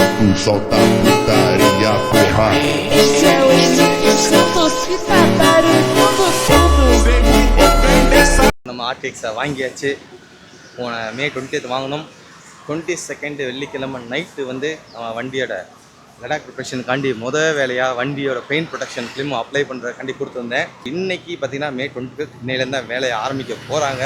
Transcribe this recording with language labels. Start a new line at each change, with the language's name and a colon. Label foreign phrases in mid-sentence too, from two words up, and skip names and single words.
Portuguese: solta a putaria, porra. Esse é o Santosita barulho do fundo.
Tamil: நம்ம ஆர்டிஎக்ஸை வாங்கியாச்சு. போன மே 20th வாங்கினோம். 22nd வெள்ளிக்கிழமை நைட்டு வந்து நம்ம வண்டியோட லடாக் ப்ரிப்ரேஷனுக்காண்டி வேலையாக வண்டியோட
English: paint protection film apply
Tamil: பண்ணுறதுக்காண்டி கொடுத்துருந்தேன். இன்றைக்கி பார்த்தீங்கன்னா மே 25th இன்னையிலேருந்து தான் வேலையை ஆரம்பிக்க போகிறாங்க.